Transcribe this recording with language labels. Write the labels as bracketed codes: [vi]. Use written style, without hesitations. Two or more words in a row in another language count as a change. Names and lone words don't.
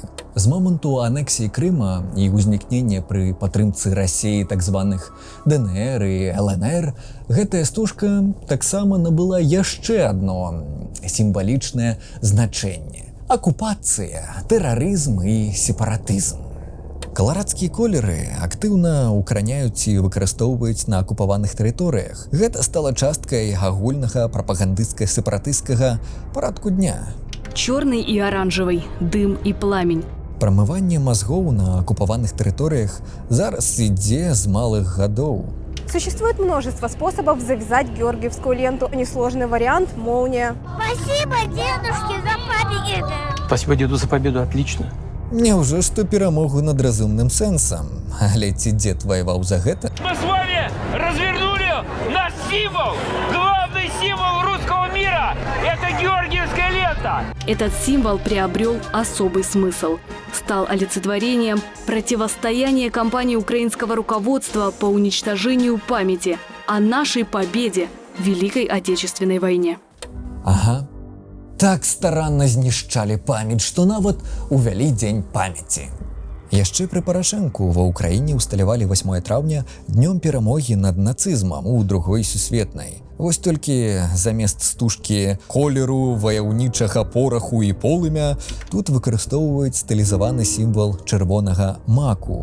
[be] З моманту анексіі Крыма і ўзнікнення пры падтрымцы Расіі так званых ДНР і ЛНР, гэтая стужка таксама набыла яшчэ адно сімвалічнае значэнне – акупацыя, тэрарызм і сепаратызм. Каларадскія колеры актыўна укараняюць і выкарыстоўваюць на акупаваных тэрыторыях. Гэта стала часткай агульнага прапагандысцка-сепаратысцкага парадку дня. [ru] Чорный и оранжевый, дым и пламень. [be] Прамыванне мазгоў на акупаваных тэрыторыях зараз ідзе з малых гадоў. [ru] Существует множество способов завязать георгиевскую ленту. Несложный вариант – молния. Спасибо, дедушке, за победу. Спасибо деду за победу, отлично. [be] Няўжо што перамогу над разумным сэнсам. Але ці дзед ваяваў за гэта? [ru] Мы с вами развернули наш символ, главный символ русского мира. Это георгиевская лента. света! Этот символ приобрел особый смысл. Стал олицетворением противостояния кампании украинского руководства по уничтожению памяти о нашей победе в Великой Отечественной войне. Ага. [be] Так старанна знішчалі памяць, што нават увялі дзень памяці. Яшчэ пры Парашэнку ва ўкраіне ўсталявалі 8 траўня днём перамогі над нацызмам у другой сусветнай. Вось толькі замест стужкі колеру, ваяўнічага пораху і полымя тут выкарыстоўваюць стылізаваны сімвал чырвонага маку.